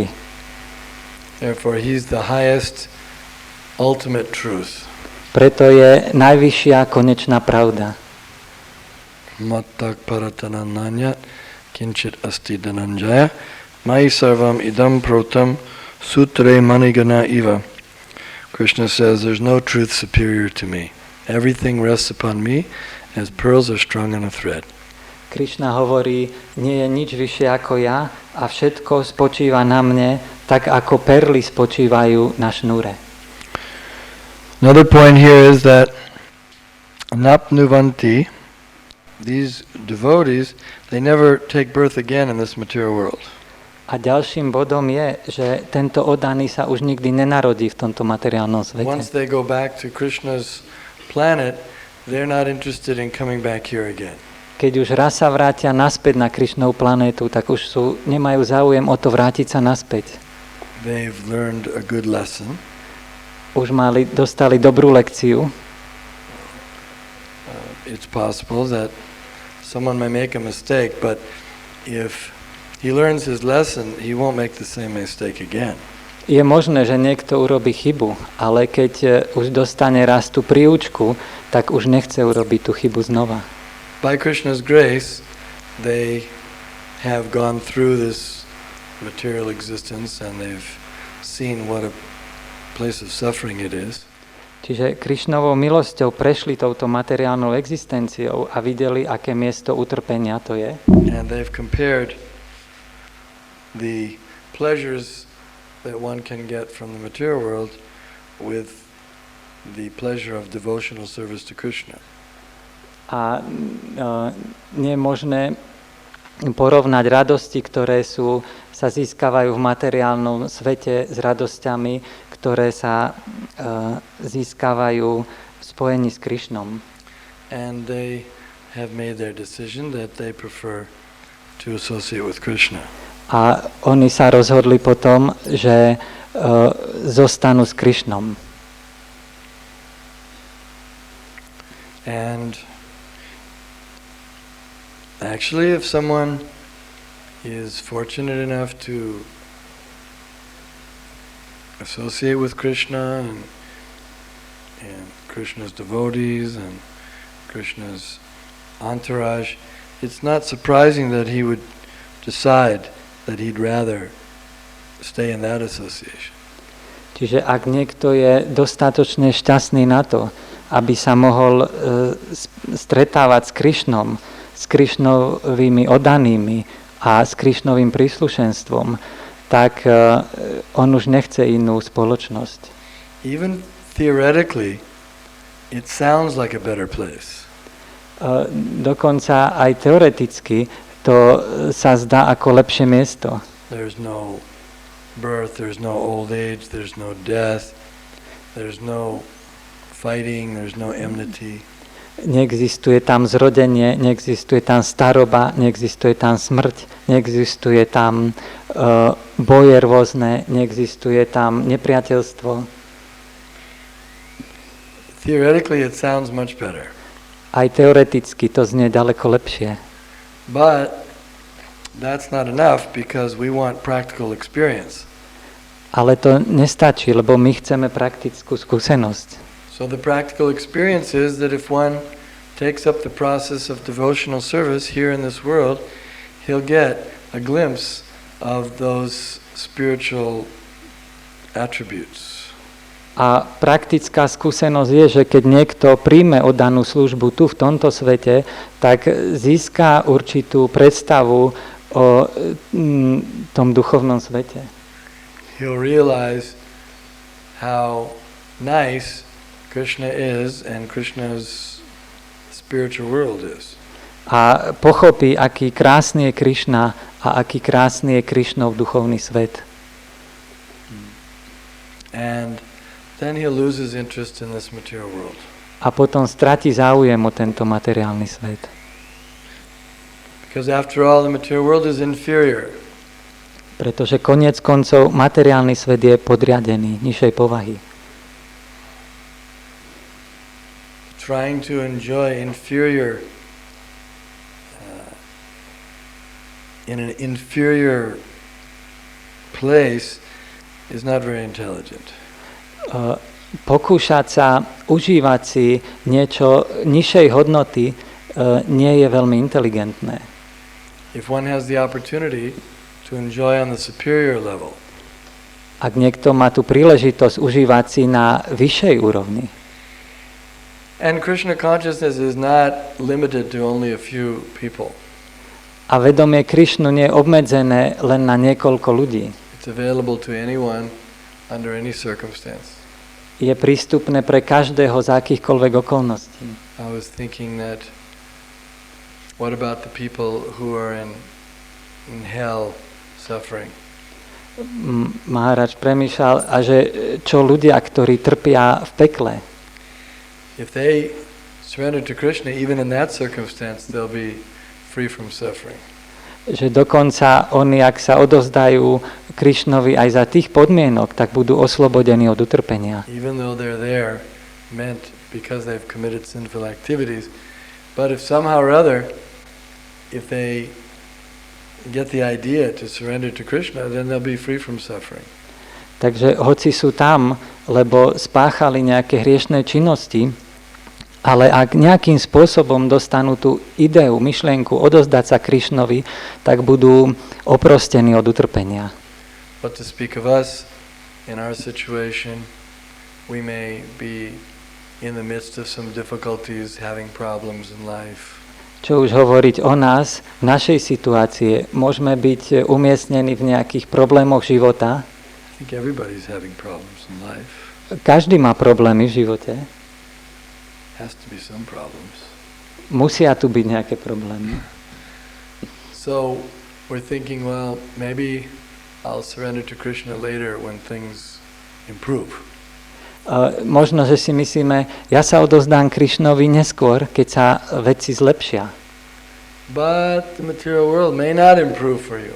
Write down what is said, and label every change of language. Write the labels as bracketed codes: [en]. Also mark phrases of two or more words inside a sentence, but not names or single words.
[en] Therefore, he's the highest ultimate truth. [sk] Preto je najvyššia konečná pravda. [sa] मत्तः परतरं नान्यत् किञ्चित् अस्ति धनञ्जय मयि सर्वम् इदं प्रोतं सूत्रे मणिगणा इव. [en] Krishna says, there's no truth superior to me. Everything rests upon me as pearls are strung on a thread. [sk] Krishna hovorí, nie je nič vyššie ako ja a všetko spočíva na mne, tak ako perly spočívajú na šnúre. [en] Another point here is that napnuvanti, these devotees, they never take birth again in this material world. [sk] A ďalším bodom je, že tento oddaný sa už nikdy nenarodí v tomto materiálnom svete. [en] Once they go back to Krishna's planet, they're not interested in coming back here again. [sk] Keď už raz sa vrátia naspäť na Krishnovú planétu, tak už nemajú záujem o to vrátiť sa naspäť. [en] They've learned a good lesson. [sk] Už dostali dobrú lekciu. [en] It's possible that someone may make a mistake, but if he learns his lesson, he won't make the same mistake again. [sk] Je možné, že niekto urobí chybu, ale keď už dostane raz tú príučku, tak už nechce urobiť tú chybu znova. [en] By Krishna's grace, they have gone through this material existence and they've seen what a place of suffering it is. [sk] Čiže Krishnovou milosťou prešli touto materiálnou existenciou a videli, aké miesto utrpenia to je. [en] And they've compared the pleasures that one can get from the material world with the pleasure of devotional service to Krishna. [sk] A nie je možné porovnať radosti, ktoré sa získavajú v materiálnom svete s radosťami, ktoré sa získavajú v spojení s Krishnom. [en] And they have made their decision that they prefer to associate with Krishna. [sk] A oni sa rozhodli potom, že zostanú s Krishnom. [en] And actually, if someone is fortunate enough to associate with Krishna and Krishna's devotees and Krishna's entourage, it's not surprising that he would decide that he'd rather stay in that association. [sk] Čiže ak niekto je dostatočne šťastný na to, aby sa mohol stretávať s Krišnom, s Krišnovými oddanými a s Krišnovým príslušenstvom, tak on už nechce inú spoločnosť. [en] Even theoretically, it sounds like a better place. [sk] Dokonca aj teoreticky to sa zdá ako lepšie miesto. [en] There's no birth, there's no old age, there's no death, there's no fighting, there's no enmity. [sk] Neexistuje tam zrodenie, neexistuje tam staroba, neexistuje tam smrť, neexistuje tam boje rôzne, neexistuje tam nepriateľstvo. [en] Theoretically it sounds much better. [sk] Aj teoreticky to znie ďaleko lepšie. [en] But that's not enough because we want practical experience. [sk] Ale to nestačí, lebo my chceme praktickú skúsenosť. [en] So the practical experience is that if one takes up the process of devotional service here in this world, he'll get a glimpse of those spiritual attributes. [sk] A praktická skúsenosť je, že keď niekto príjme oddanú službu tu v tomto svete, tak získa určitú predstavu o tom duchovnom svete. [en] He'll realize how nice Krishna is and Krishna's spiritual world is. [sk] A pochopí, aký krásny je Krishna a aký krásny je Krishnov duchovný svet. [en] And then he'll lose his interest in this material world. [sk] A potom stratí záujem o tento materiálny svet. [en] Because after all, the material world is inferior. [sk] Pretože koniec koncov materiálny svet je podriadený, nižšej povahy. [en] Trying to enjoy inferior in an inferior place is not very intelligent. [sk] Pokúšať sa užívať si niečo nižšej hodnoty nie je veľmi inteligentné. [en] If one has the opportunity to enjoy on the superior level, [sk] ak niekto má tú príležitosť užívať si na vyššej úrovni, [en] and Krishna consciousness is not limited to only a few people. [sk] A vedomie Krišnu nie je obmedzené len na niekoľko ľudí. [en] It's available to anyone under any circumstance. [sk] Je prístupné pre každého za akýchkoľvek okolností. [en] I was thinking that what about the people who are in hell suffering? [sk] Maharaj premýšľal, a že čo ľudia, ktorí trpia v pekle. [en] If they surrender to Krishna, even in that circumstance, they'll be free from suffering. [sk] Že dokonca oni, ak sa odovzdajú Krišnovi aj za tých podmienok, tak budú oslobodení od utrpenia. [en] Even though they're there, meant because they've committed sinful activities, but if somehow or other, if they get the idea to surrender to Krishna, then they'll be free from suffering. [sk] Takže hoci sú tam, lebo spáchali nejaké hriešné činnosti, ale ak nejakým spôsobom dostanú tú ideu, myšlienku odovzdať sa Krišnovi, tak budú oprostení od utrpenia. [en] But to speak of us, in our situation, we may be in the midst of some difficulties, having problems in life. [sk] Čo už hovoriť o nás, v našej situácii, môžeme byť umiestnení v nejakých problémoch života. [en] I think everybody's having problems in life. [sk] Každý má problémy v živote. [en] Has to be some problems. [sk] Musia tu byť nejaké problémy. [en] So we're thinking, well, maybe I'll surrender to Krishna later when things improve. [sk] Možno, že si myslíme, ja sa odovzdám Krišnovi neskôr, keď sa veci zlepšia. [en] But the material world may not improve for you.